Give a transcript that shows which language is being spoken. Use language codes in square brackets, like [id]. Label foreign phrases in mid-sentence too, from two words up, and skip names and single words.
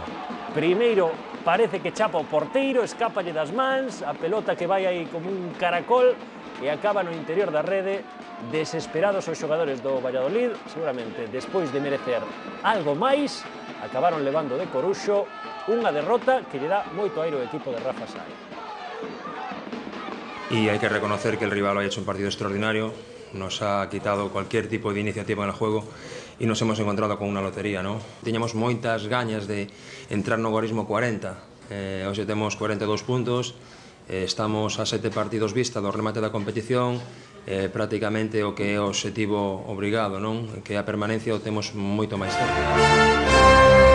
[gl] Primeiro parece que chapa o porteiro, escápalle das mans, a pelota que vai aí como un caracol e acaba no interior da rede. Desesperados os xogadores do Valladolid, seguramente despois de merecer algo máis, acabaron levando de Coruxo unha derrota que lle dá moito aire ao equipo de Rafa Sáez. [es] Y hay que reconocer que el rival ha hecho un partido extraordinario, nos ha quitado cualquier tipo de iniciativa en el juego y nos hemos encontrado con una lotería, ¿no? [gl] Teníamos moitas gañas de entrar no gorismo 40, hoxe temos 42 puntos, estamos a 7 partidos vista do remate da competición, prácticamente o que é o obxectivo obrigado, non? Que a permanencia o temos moito máis cerca.